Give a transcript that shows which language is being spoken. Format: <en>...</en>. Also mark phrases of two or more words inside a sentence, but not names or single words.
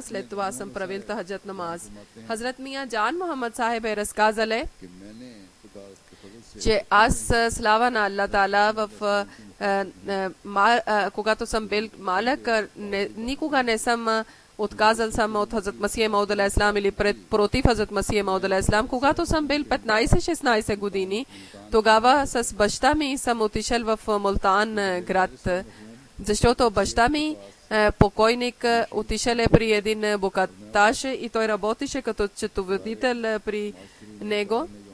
<bg>След това съм правил тахаджат намаз. Хазрат Мия Джан Мухаммад Сахиб е разказале, че аз слава на Аллах Таала когато съм бил малък, никога не съм отказал съм от Хазрат Масих Мауд</bg> <ar>عليه السلام</ar> <bg>или против Хазрат Масих Мауд</bg> <ar>عليه السلام.</ar> <bg>Когато съм бил 15-16 години, тогава с баща ми съм отишъл в Мултан град, защото баща ми покойник отишъл при един богаташ и той работеше като счетоводител при него.</bg>